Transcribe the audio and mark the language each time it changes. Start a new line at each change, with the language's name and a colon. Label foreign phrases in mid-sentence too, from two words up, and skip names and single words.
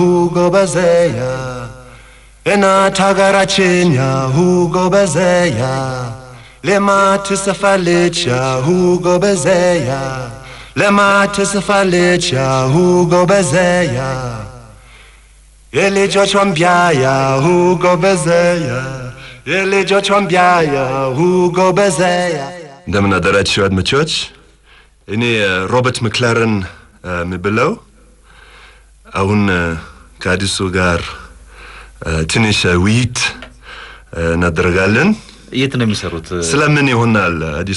Amharic: ጎበዜያ፣ እና ታጋራችንያ፣ ሁ ጎበዜያ፣ ለማ ትሳፋሊቻ፣ ሁ ጎበዜያ፣ ለማ ትሳፋሊቻ፣ ሁ ጎበዜያ፣ እሌ ጆቾምቢያያ፣ ሁ ጎበዜያ፣ እሌ ጆቾምቢያያ፣ ሁ ጎበዜያ. እንደምን አደራችሁ አድማጮች እኔ ሮበርት መክላረን ምብለው አሁን ከአዲሱ ጋር ትንሽ ውይይት እናደርጋለን የት ነው የሚሰሩት ስለምን ይሆናል አዲሱ